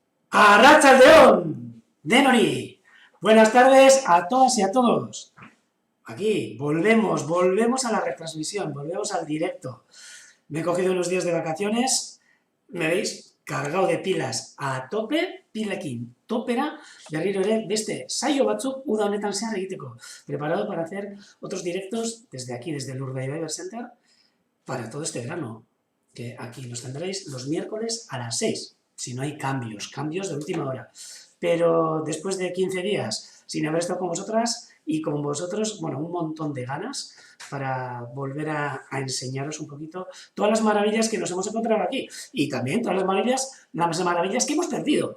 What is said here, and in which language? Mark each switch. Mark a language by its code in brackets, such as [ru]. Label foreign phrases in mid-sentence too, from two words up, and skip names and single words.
[eu] Arratsaldeon, Denori. [es] Buenas tardes a todas y a todos. Aquí, volvemos a la retransmisión, volvemos al directo. Me he cogido unos días de vacaciones, me veis, cargado de pilas a tope, [eu] pilekin, topera, berriro ere, beste saio batzuk uda honetan zehar egiteko. [es] Preparado para hacer otros directos desde aquí, desde el Urdaibai Center, para todo este verano, que aquí nos tendréis los miércoles a las 6, si no hay cambios de última hora. Pero después de 15 días sin haber estado con vosotras y con vosotros, bueno, un montón de ganas para volver a enseñaros un poquito todas las maravillas que nos hemos encontrado aquí y también todas las maravillas que hemos perdido.